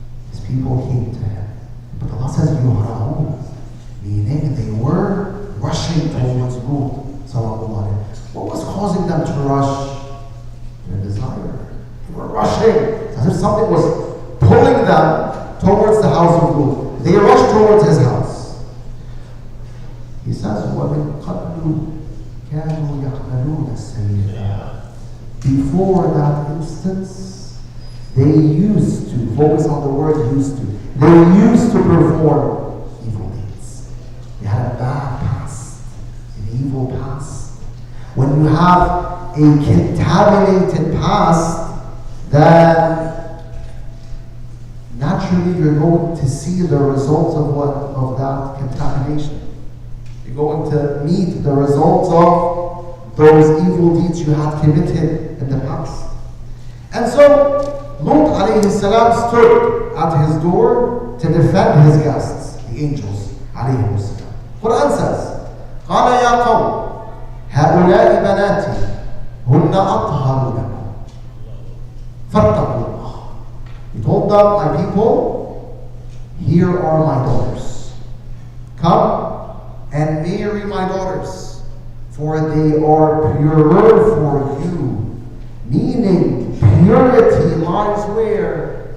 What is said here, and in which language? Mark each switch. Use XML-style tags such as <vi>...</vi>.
<en>His people came to him. But Allah says يُهْرَعُونَ, meaning they were rushing towards Lut, sallallahu alayhi. What was causing them to rush? Their desire. They were rushing, as if something was pulling them towards the house of Lut. They rushed towards his house. He says,</en> <ar>وَمِنْ قَبْلُ كَانُوا يَعْمَلُونَ السَّيِّئَاتِ.</ar> <en>Before that instance, they used to, focus on the word used to, they used to perform evil deeds. They had a bad past, an evil past. When you have a contaminated past, then naturally you're going to see the results of that contamination. You're going to meet the results of those evil deeds you had committed in the past. And so Lut alayhi salam stood at his door to defend his guests, the angels.</en> <ar>عليه السلام.</ar> <en>Quran says,</en> <ar>قال يا قوم هؤلاء بناتي هن أطهر لكم فاتقوا الله.</ar> <en>He told them, my people, here are my daughters. Come and marry my daughters, for they are purer for you. Meaning, purity lies where?</en>